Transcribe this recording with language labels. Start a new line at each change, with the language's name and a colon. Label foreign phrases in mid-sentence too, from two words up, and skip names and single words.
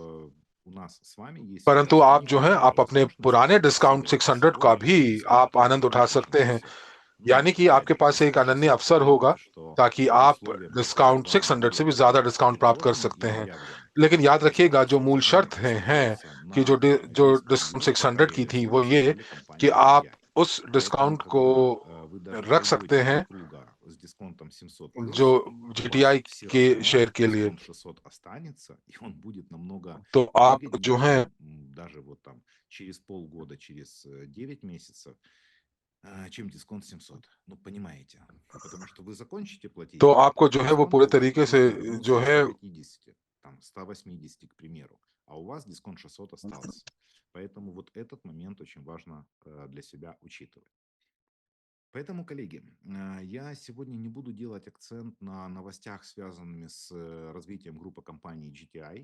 Hindi: परंतु आप जो है आप अपने पुराने डिस्काउंट 600 का भी आप आनंद उठा सकते हैं, यानी कि आपके पास एक अनन्य अवसर होगा, ताकि आप डिस्काउंट 600 से भी ज्यादा डिस्काउंट प्राप्त कर सकते हैं। लेकिन याद रखिएगा जो मूल शर्त है कि जो डिस्काउंट 600 की थी वो ये कि आप उस डिस्काउंट को
Russian: вы даже
Hindi: रख सकते
Russian: выберете
Hindi: हैं
Russian: супруга с дисконтом 700
Hindi: जो
Russian: плюс, у вас
Hindi: जीटीआई
Russian: все
Hindi: के
Russian: равно
Hindi: शेयर के लिए।
Russian: дисконт 600 останется, и он будет намного
Hindi: तो आप
Russian: выгоднее,
Hindi: जो है
Russian: чем даже вот там через полгода, через 9 месяцев, чем дисконт 700. Ну, понимаете. Потому что вы закончите
Hindi: तो
Russian: платить,
Hindi: आपको जो है वो
Russian: дисконт
Hindi: पूरे
Russian: будет
Hindi: तरीके
Russian: уже
Hindi: से जो
Russian: равнялся
Hindi: है
Russian: 150, там, 180, к примеру, а у вас дисконт 600 остался. Поэтому вот этот момент очень важно для себя учитывать. Поэтому, коллеги, я сегодня не буду делать акцент на новостях, связанными с развитием группы компаний GTI.